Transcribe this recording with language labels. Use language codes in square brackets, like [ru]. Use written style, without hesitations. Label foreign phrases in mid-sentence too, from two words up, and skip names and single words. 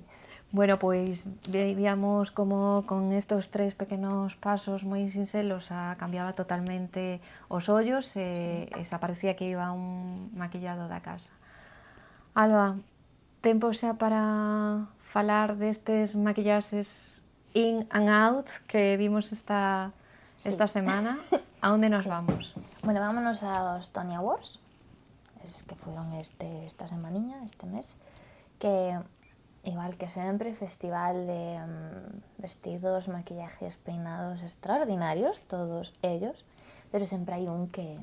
[gl] Bueno, pois veíamos como con estos 3 pequenos pasos moi sinxelos cambiaba totalmente os ollos e se parecía que iba un maquillado da casa. Alba, tempo xa para falar destes maquillaxes [en] in and out [gl] que vimos esta semana. A onde nos vamos? [es] Bueno, vámonos aos Tony Awards, que fueron esta semaniña, este mes, que igual que sempre, festival de vestidos, maquillajes, peinados extraordinarios, todos ellos, [gl] pero sempre hai un que